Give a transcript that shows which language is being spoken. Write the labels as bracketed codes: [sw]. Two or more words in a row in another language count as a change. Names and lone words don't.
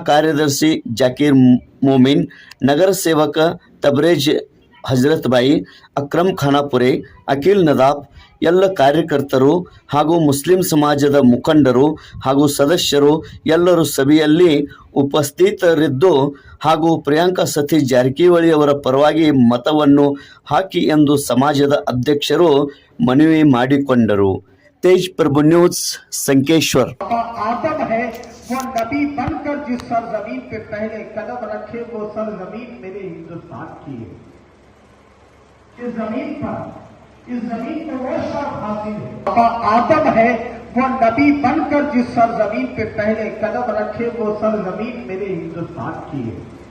[kn] ಕಾರ್ಯದರ್ಶಿ ಜಾಕೀರ್ ಮೋಮಿನ್, ನಗರ ಸೇವಕ ತಬ್ರೇಜ್ ಹಜರತ್ ಬಾಯಿ, ಅಕ್ರಮ್ ಖಾನಾಪುರೆ, ಅಖಿಲ್ ನದಾಫ್, ಎಲ್ಲ ಕಾರ್ಯಕರ್ತರು ಹಾಗೂ ಮುಸ್ಲಿಂ ಸಮಾಜದ ಮುಖಂಡರು ಹಾಗೂ ಸದಸ್ಯರು ಎಲ್ಲರೂ ಸಭೆಯಲ್ಲಿ ಉಪಸ್ಥಿತರಿದ್ದು ಹಾಗೂ ಪ್ರಿಯಾಂಕಾ ಸತೀಶ್ ಜಾರಕಿಹೊಳಿ ಅವರ ಪರವಾಗಿ ಮತವನ್ನು ಹಾಕಿ ಎಂದು ಸಮಾಜದ ಅಧ್ಯಕ್ಷರು ಮನವಿ ಮಾಡಿಕೊಂಡರು. [hi] तेज प्रभु न्यूज संकेश्वर. आदम है वो नबी बनकर जिस सरजमीन पे पहले कदम रखे वो सरजमीन मेरे हिंदुस्तान की है. इस जमीन पे वो शर्फ हासिल है. आदम है वो नबी बनकर जिस सरजमीन पे पहले कदम रखे वो सरजमीन मेरे हिंदुस्तान की है.